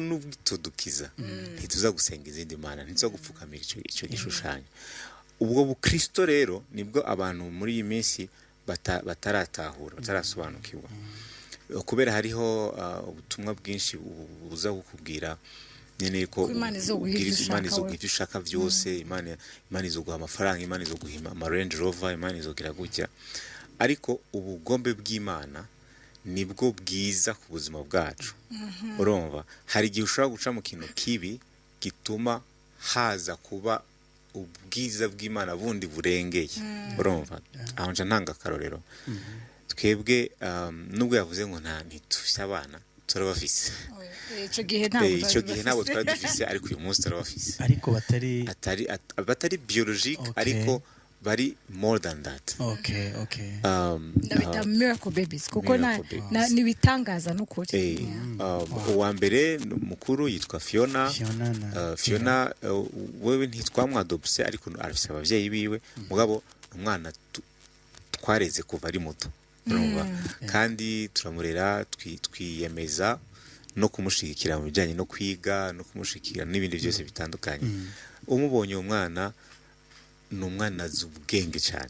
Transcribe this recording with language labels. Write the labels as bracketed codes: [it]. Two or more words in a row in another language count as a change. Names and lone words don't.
[rn] n'ubwito dukiza ntituza gusenga izindi mana ntituza gupfukamira icyo gishushanyo ubwo bukristo rero nibwo abantu muri iyi minsi bataratahura batarasobanukirwa kubera hariho ubutumwa bwinshi buza kukubwira nyene ko Imana izoguha ibyo ushaka byose Imana izoguha amafaranga Imana izoguha ama Range Rover Imana izogira gutya ariko ubugombe bw'Imana nibwo bwiza ku buzima bwacu urumva hari igihe ushobora guca mu kintu kibi gituma haza kuba ubwiza bw'Imana bundi burengeye urumva aho nje ntanga karorero twebwe nubwo yavuze ngo ntitufise abana turabafise icyo gihe ntabwo twari dufise ariko uyu munsi turabafise ariko batari biologique ariko bari [en] more than that [rn] okay ndabita [en] miracle babies [rn] kuko ni bitangaza n'ukuri uwa mbere mukuru yitwa Fiona wewe ntitwamwadopse ariko arafise abavyeyi biwe mugabo umwana twareze kuva ari muto urumva kandi turamurera twiyemeza no kumushigikira mu bijanye no kwiga no kumushigikira n'ibindi byose bitandukanye umubonye umwana ni umwana azi ubwenge cyane